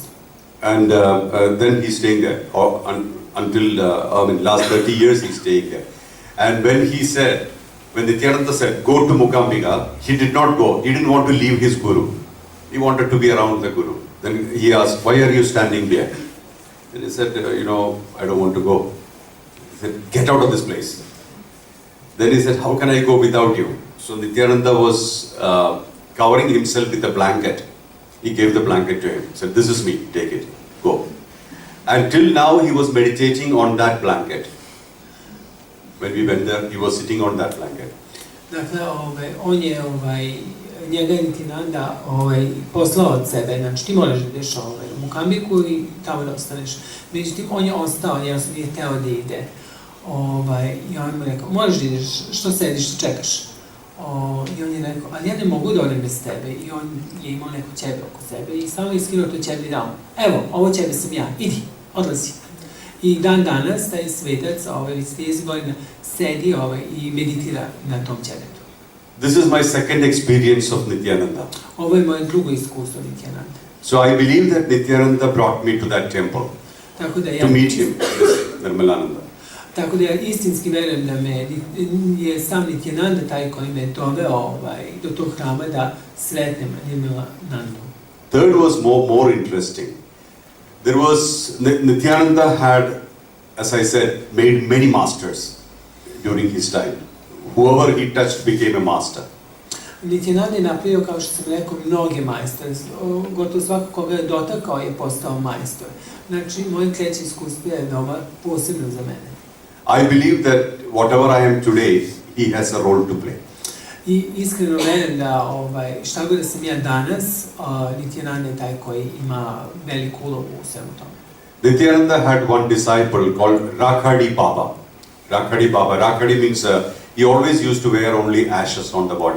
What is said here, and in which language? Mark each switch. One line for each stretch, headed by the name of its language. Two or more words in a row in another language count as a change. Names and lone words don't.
English: And then he's staying there until last 30 years he's staying there. And when Nityananda said, go to Mookambika, he did not go. He didn't want to leave his guru. He wanted to be around the guru. Then he asked, why are you standing there? And he said, I don't want to go. He said, get out of this place. Then he said, how can I go without you? So Nityananda was covering himself with a blanket. He gave the blanket to him. He said, this is me, take it, go. Until now he was meditating on that blanket. When we went there, he was sitting on that blanket.
Serbian: Dakle, on je njega je Nityananda poslao od sebe, znači ti moraš da ideš u Mookambiku i tamo da ostaneš. Međutim, on je ostao, jednostavno nije teo da ide. I on mu rekao, možeš da ideš, što sediš, što čekaš? I on je rekao, ali ja ne mogu da odem bez tebe. I on je imao neko ćebe oko sebe i samo je skinuo to ćebe i dao mu. Evo, ovo ćebe sam ja, idi, odlazi. I dan danas taj svetac, već 30 godina, sedi i meditira na tom ćebetu.
English: This is my second experience of Nityananda.
Serbian: Ovo je moje drugo iskustvo Nityananda.
English: So I believe that Nityananda brought me to that temple to meet him, Nirmalananda.
Serbian: Tako da ja istinski verujem da me je sam Nityananda taj koji me doveo do tog hrama da sretnem Nirmalanandu.
English: Third was more interesting. Nityananda had, as I said, made many masters during his time. Whoever he touched became a master.
Serbian: Nitjanandi je napravio, kao što sam rekao, mnoge majstore. Gotovo svako koga je dotakao je postao majstor. Znači, moje treće iskustvo je veoma posebno za mene.
English: I believe that whatever I am today, he has a role to play.
Serbian: I iskreno verujem da šta god da sam ja danas, Nityananda je taj koji ima veliku ulogu u svemu tome.
English: Nityananda had one disciple called Rakhadi Baba. Rakhadi Baba. Rakhadi means he always used to wear only ashes on the body.